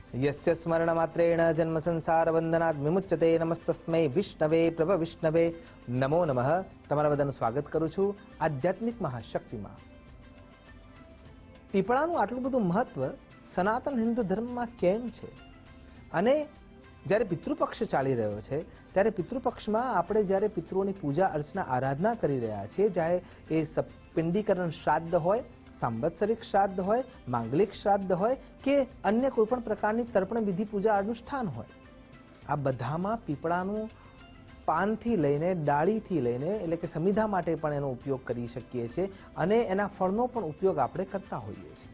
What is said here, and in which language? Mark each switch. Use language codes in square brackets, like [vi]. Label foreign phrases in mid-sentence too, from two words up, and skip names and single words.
[sa] यस्य स्मरणमात्रेण जन्म संसार वंदनात् विमुच्यते नमस्तस्मै विष्णवे प्रभ विष्णवे नमो नमः। [gu] તમારા બધાનું સ્વાગત કરું છું આધ્યાત્મિક મહાશક્તિમાં। પીપળાનું આટલું બધું મહત્વ સનાતન હિન્દુ ધર્મમાં કેમ છે? અને જ્યારે પિતૃપક્ષ ચાલી રહ્યો છે ત્યારે પિતૃપક્ષમાં આપણે જ્યારે પિતૃઓની પૂજા અર્ચના આરાધના કરી રહ્યા છીએ, ચાહે એ પિંડીકરણ શ્રાદ્ધ હોય, સાંવત્સરિક શ્રાદ્ધ હોય, માંગલિક શ્રાદ્ધ હોય કે અન્ય કોઈ પણ પ્રકારની તર્પણ વિધિ પૂજા અનુષ્ઠાન હોય, આ બધામાં પીપળાનું પાનથી લઈને ડાળીથી લઈને એટલે કે સમિધા માટે પણ એનો ઉપયોગ કરી શકીએ છીએ અને એના ફળનો પણ ઉપયોગ આપણે કરતા હોઈએ છીએ।